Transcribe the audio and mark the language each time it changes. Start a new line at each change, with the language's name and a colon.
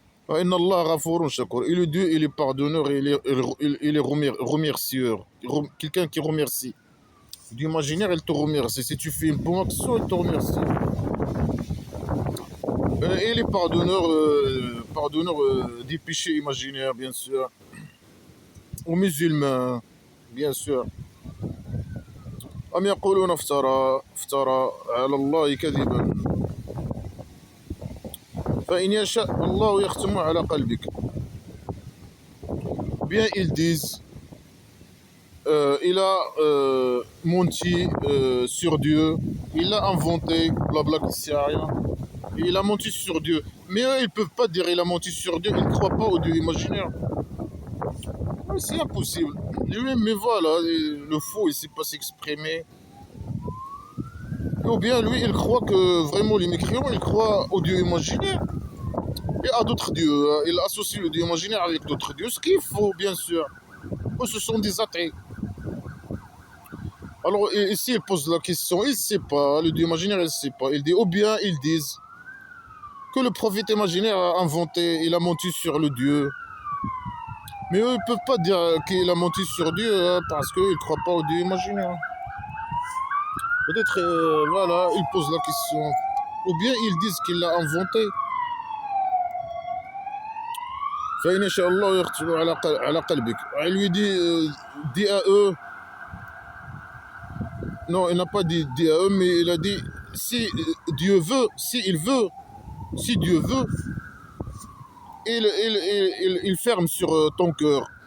Arabic: Inna Allah ghafourun shakur.
French: Et le Dieu, il est pardonneur et il est remercieur. Quelqu'un qui remercie. Le Dieu imaginaire, il te remercie. Si tu fais une bonne action, il te remercie. Et il est pardonneur des péchés imaginaires, bien sûr. Aux musulmans, bien sûr.
Arabic: أم يقولون افترى على الله كذبا فإن يشاء الله يختم على قلبك.
French: Bien ils disent il a menti sur Dieu, il a inventé blabla qui sert à rien, et il a menti sur Dieu. Mais eux ils peuvent pas dire il a menti sur Dieu, ils ne croient pas au Dieu imaginaire. C'est impossible. Lui, mais voilà, le faux il ne sait pas s'exprimer. Ou bien lui il croit que vraiment les mécréants ils croient au Dieu imaginaire et à d'autres dieux. Il associe le Dieu imaginaire avec d'autres dieux, ce qui est faux bien sûr. Eux ce sont des athées. Alors ici il pose la question, il ne sait pas, le Dieu imaginaire il ne sait pas. Il dit, ou bien ils disent que le prophète imaginaire a inventé, il a menti sur le Dieu. Mais eux, ils ne peuvent pas dire qu'il a menti sur Dieu parce qu'ils ne croient pas au Dieu imaginaire. Peut-être, voilà, ils posent la question. Ou bien ils disent qu'il l'a inventé.
Arabic: فإن شاء الله يختم على قلبك.
French: Il lui dit, dit à eux, non, il n'a pas dit à eux, mais il a dit, si Dieu veut, si Dieu veut, il ferme sur ton cœur.